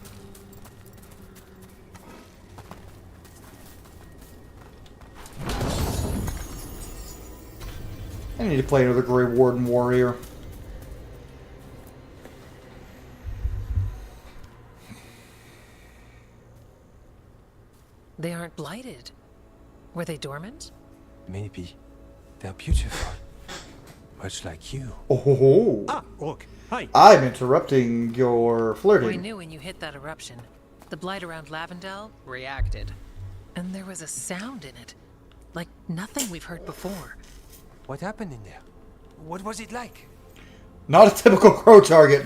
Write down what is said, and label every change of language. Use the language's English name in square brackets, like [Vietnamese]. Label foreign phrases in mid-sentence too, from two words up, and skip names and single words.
[English] I need to play another Grey Warden Warrior. They aren't blighted. Were they dormant? Maybe. They're beautiful. Much like you. Oh ho ho. Ah, Rook. Hi. I'm interrupting your flirting. I knew when you hit that eruption. The blight around Lavendel reacted. And there was a sound in it. Like nothing we've heard before. What happened in there? What was it like? Not a typical crow target.